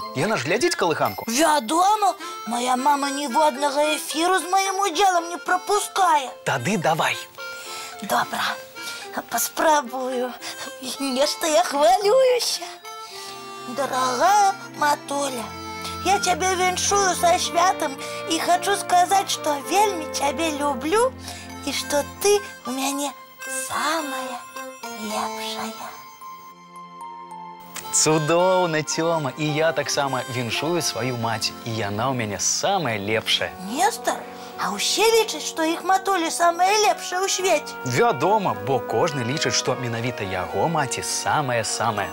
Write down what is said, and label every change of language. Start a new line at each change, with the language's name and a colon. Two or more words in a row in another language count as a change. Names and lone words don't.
Belarusian: Яна ж глядзіць калыханку? Вядома,
Russian: моя мама
Belarusian: ніводнага эфіру з маім удзелам не прапускае. Тады давай. Добра, паспрабую. Нешта я хвалююся.
Russian: Дорогая матуля, я тебя віншую со святом и хочу сказать, что вельми тебя люблю и что ты у меня самая лепшая.
Belarusian: Цудоўна, Тёма, і я таксама віншую сваю маці, і яна ў мяне самая лепшая. Нестор, а усе лічаць, што іх матуля самая лепшая ў свеце? Вядома, бо кожны лічыць, што менавіта яго маці самая-самая.